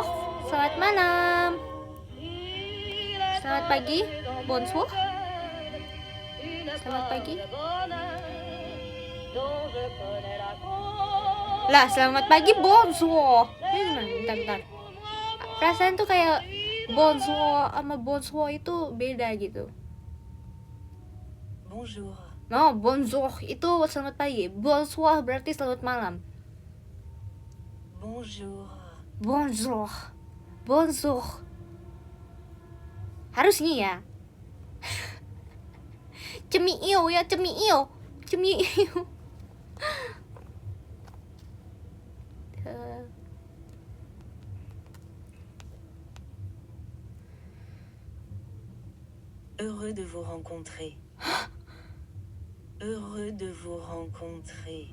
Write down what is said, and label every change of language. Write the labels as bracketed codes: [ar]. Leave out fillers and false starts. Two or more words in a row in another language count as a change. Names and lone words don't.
[id] Selamat malam. Selamat pagi. Bonsoir. Selamat pagi. Lah, selamat pagi, bonsoir. Ini gimana? Bentar. Perasaan tuh kayak bonsoir sama bonsoir itu beda gitu. Bonjour. No, bonjour itu selamat pagi. Bonsoir berarti selamat malam. Bonjour. [fr] Bonjour. Bonjour. [id] Harusnya ya. Cemiio ya, cemiio. Cemiio. [fr] Heureux de vous rencontrer. Heureux de vous rencontrer.